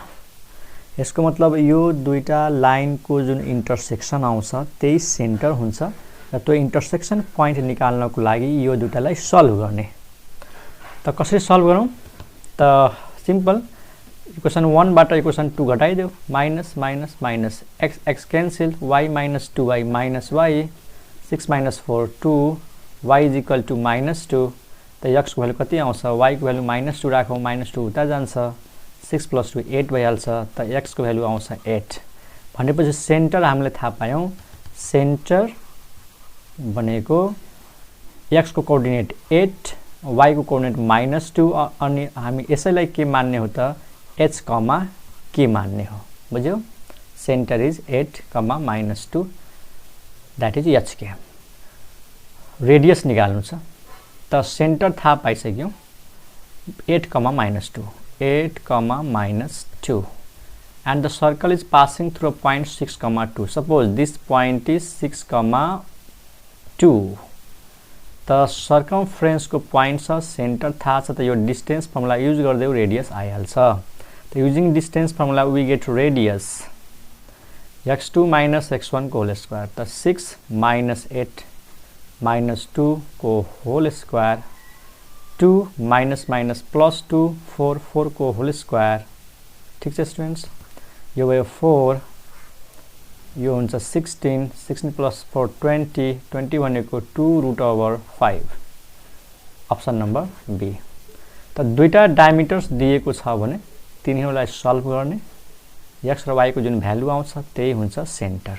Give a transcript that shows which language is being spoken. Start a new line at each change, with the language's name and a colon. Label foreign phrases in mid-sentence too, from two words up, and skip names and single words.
Nepali: यसको मतलब यो दुईटा लाइनको जुन इंटरसेक्सन आउँछ त्यही सेन्टर हुन्छ र त्यो इंटरसेक्सन पॉइंट निकाल्नको लागि यो दुईटालाई सल्भ गर्ने। त कसरी सल्भ गरौँ त
English: simple equation
Nepali: 1 बाट इक्वेसन 2 घटाइदेऊ।
English: minus minus minus x cancel y minus 2y minus y 6 minus 4 2 y is equal to minus 2.
Nepali: त x को भ्यालु कति आउँछ y को भ्यालु माइनस 2 राखौँ माइनस 2 उता जान्छ 6 प्लस 2 8 भइहाल्छ। त x को भ्यालु आउँछ 8 भनेपछि सेन्टर हामीले थाहा पायौं। सेन्टर भनेको x को कोअर्डिनेट 8 y को कोअर्डिनेट माइनस 2 अनि हामी यसैलाई के मान्ने हो त h कमा के मान्ने हो। बुझ्यौ?
English: center is 8 comma minus 2 that is h k.
Nepali: रेडियस निकाल्नु छ त सेन्टर थाहा पाइसक्यौं 8 कमा माइनस 2 8 कमा माइनस 2
English: and the circle is passing through a point 6 comma 2। suppose this point is 6 comma 2
Nepali: त सर्कमफ्रेन्स को पॉइंट छ सेन्टर थाहा छ त यो
English: distance formula use
Nepali: गर्दै रेडियस आइहाल्छ।
English: त using distance formula we get radius x2 minus x1
Nepali: को
English: whole square. त 6 माइनस 8 माइनस 2 को whole square 2 माइनस माइनस प्लस 2 4 4 को whole square.
Nepali: ठीक छ स्टुडेन्ट्स, यो भयो 4 यो हुन्छ 16 16 प्लस 4 20 20 भनेको 2√5
English: option number B.
Nepali: त दुईटा डायमिटर्स दिएको छ भने तिनीहरूलाई सल्भ गर्ने x र y को जुन भ्यालु आउँछ त्यही हुन्छ सेन्टर।